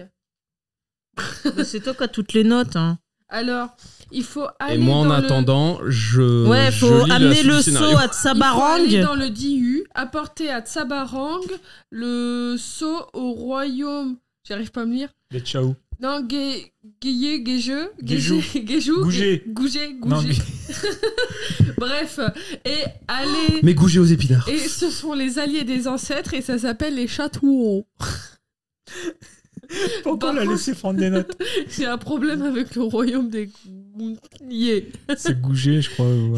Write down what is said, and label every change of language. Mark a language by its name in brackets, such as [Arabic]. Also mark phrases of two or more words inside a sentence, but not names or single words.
[French] Bah, c'est toi qui as toutes les notes. Hein. Alors, il faut aller Et moi, en dans attendant, je. Ouais, je faut lis la amener suite le du seau scénario. à Il faut aller Tsabarang. dans le Diyu, apporter à Tsabarang le sceau au royaume. J'arrive pas à me lire. Les tchaou. Non, Guéjeu. Guéjou. Guéjou. Gougé. Gougé. Non, Gougé. Bref, et aller. Mais gougé aux épinards. Et ce sont les alliés des ancêtres et ça s'appelle les Chatouons. Pourquoi on l'a laissé prendre des notes? J'ai un problème avec le royaume des Gougé. C'est Gougé, je crois. ou